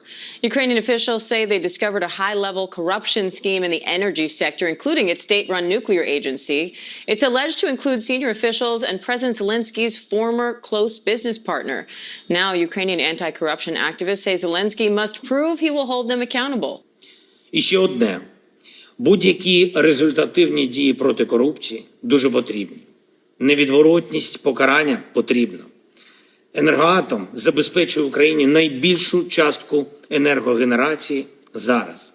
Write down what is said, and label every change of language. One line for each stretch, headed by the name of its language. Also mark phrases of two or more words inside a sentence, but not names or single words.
English: Ukrainian officials say they discovered a high-level corruption scheme in the energy sector, including its state-run nuclear agency. It's alleged to include senior officials and President Zelensky's former close business partner. Now, Ukrainian anti-corruption activists say Zelensky must prove he will hold them accountable.
Ukrainian: І ще одне. Будь-які результативні дії проти корупції дуже потрібні. Невідворотність покарання потрібна. Енергоатом забезпечує Україні найбільшу частку енергогенерації зараз.